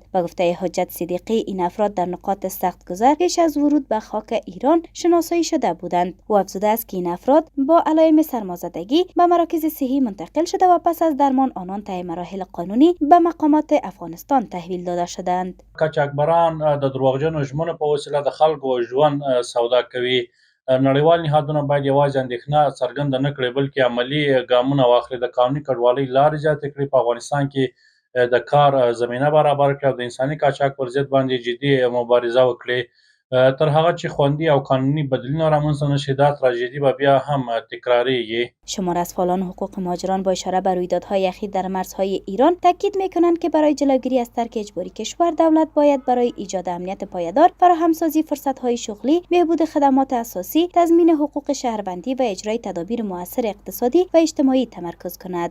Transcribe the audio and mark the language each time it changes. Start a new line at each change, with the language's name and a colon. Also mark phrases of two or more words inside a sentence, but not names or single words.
Persian: به گفته حجت صدیقی، این افراد در نقاط سخت گذر پیش از ورود به خاک ایران شناسایی شده بودند. او افزوده است که این افراد با علائم سرمازدگی به مراکز صحی منتقل شده و پس از درمان آنان طی مراحل قانونی به مقامات افغانستان تحویل داده شدند.
Pashto: قاچاقبران د دروغجنو ژمنو په وسیله د خلکو ژوند سودا کوي. نړیوال نهادونه باید یوازې اندېښنه څرګنده نه کړي بلکې عملي ګامونه واخلي، د قانوني کډوالۍ لارې زیاتې کړي، په افغانستان کې د کار زمینه برابر کړي او د انساني قاچاق پر ضد باندې جدي مبارزه وکړي. تر هغه چې خوندي او قانونی بدلون رامنځته نشي، دا تراژدی به بیا هم تکراریږي.
Persian: شمار از فعالان حقوق مهاجران با اشاره به رویدادهای اخیر در مرزهای ایران تاکید میکنند که برای جلوگیری از ترک اجباری کشور، دولت باید برای ایجاد امنیت پایدار، فراهمسازی فرصت‌های شغلی، بهبود خدمات اساسی، تضمین حقوق شهروندی و اجرای تدابیر مؤثر اقتصادی و اجتماعی تمرکز کند.